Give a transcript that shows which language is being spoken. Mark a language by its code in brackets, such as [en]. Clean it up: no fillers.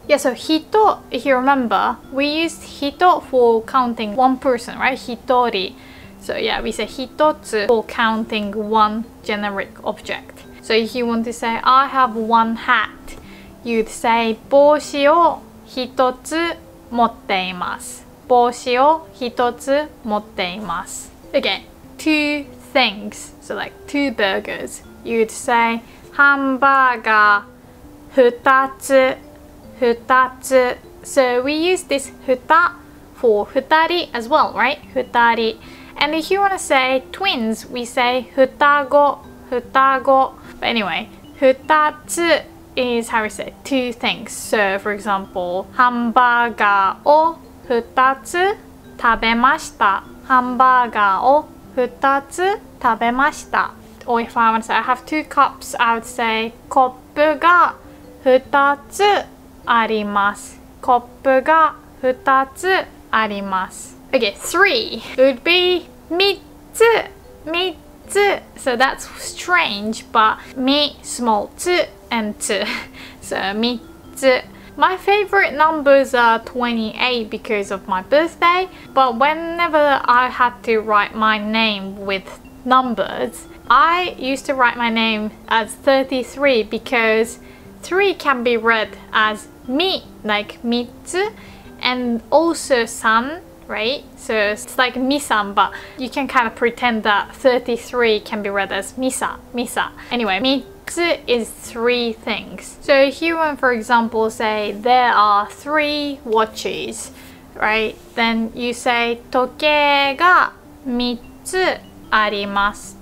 [en] Yeah, so hito, if you remember, we used hito for counting 1 person, right? Hitori. So yeah, we say hitotsu for counting 1 generic object. So if you want to say I have 1 hat, you'd say [ja] 帽子を1つ持っています. 帽子を1つ持っています. [en] Okay, 2 things, so like 2 burgers. You'd say [ja] ハンバーガー2つ2つ. [en] So we use this 2 for 2人 as well, right? [ja] 2人. [en] And if you want to say twins, we say 双子双子. But anyway, 2つ is how we say 2 things. So for example, [ja] ハンバーガーを2つ食べました. ハンバーガーを2つ食べました. [en] Or if I want to say I have 2 cups, I would say [ja] コップが2つあります. コップが2つあります. [en] Okay, 3 would be 3つ3つ. So that's strange, but み small 2 and 2. So 3つ.My favorite numbers are 28 because of my birthday, but whenever I had to write my name with numbers, I used to write my name as 33 because 3 can be read as mi, like mitsu, and also san, right? So it's like misan, but you can kind of pretend that 33 can be read as misa, misa. Anyway, mitsu is 3 things. So if you want, for example, say there are 3 watches, right? Then you say [ja] 時計が3つあります.